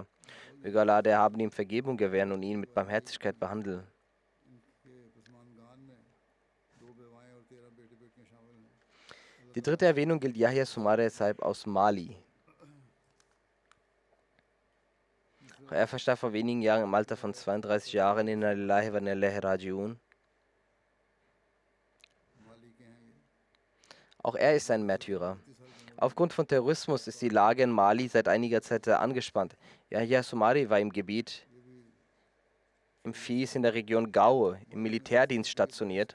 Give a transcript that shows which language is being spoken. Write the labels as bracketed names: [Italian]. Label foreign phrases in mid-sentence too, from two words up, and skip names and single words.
[German] Möge Allah der Erhabene ihm Vergebung gewähren und ihn mit Barmherzigkeit behandeln. Die dritte Erwähnung gilt Yahya Sumare Sahib aus Mali. Er verstarb vor wenigen Jahren im Alter von 32 Jahren in [Arabic] لله وإنا إليه راجعون. [German] Auch er ist ein Märtyrer. Aufgrund von Terrorismus ist die Lage in Mali seit einiger Zeit sehr angespannt. Yahya Sumari war im Gebiet im Fies in der Region Gao im Militärdienst stationiert.